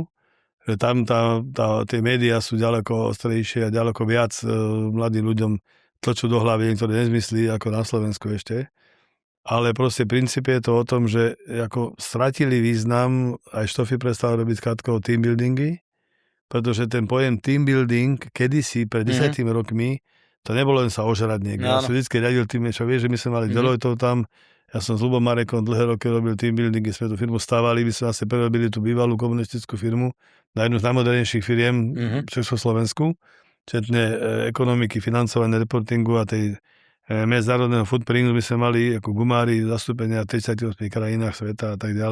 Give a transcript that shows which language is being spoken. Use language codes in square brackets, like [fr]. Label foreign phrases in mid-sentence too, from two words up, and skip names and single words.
[sk] Že tam tie médiá sú ďaleko ostrejšie a ďaleko viac mladým ľuďom tlačú do hlavy niektoré nezmysly ako na Slovensku ešte. Ale proste princíp je to o tom, že ako stratili význam, aj Štofy prestal robiť skratkovo [en] team buildingy, [sk] pretože ten pojem [en] team building [sk] kedysi pred 10 rokmi, to nebolo len sa ožrať niekde. Ja som vždycky riadil tým, čo vieš, že my sme mali Deloitteov tam, ja som s Ľubom Marekom dlhé roky robil [en] team building, [sk] keď sme tú firmu stávali, my sme vlastne prerobili tú bývalú komunistickú firmu na jednu z najmodernejších firiem v Československu, včetne ekonomiky, financovania, reportingu a tej medzinárodného footprintu by sme mali ako gumári zastúpenia v 38 krajinách sveta a tak ďalej.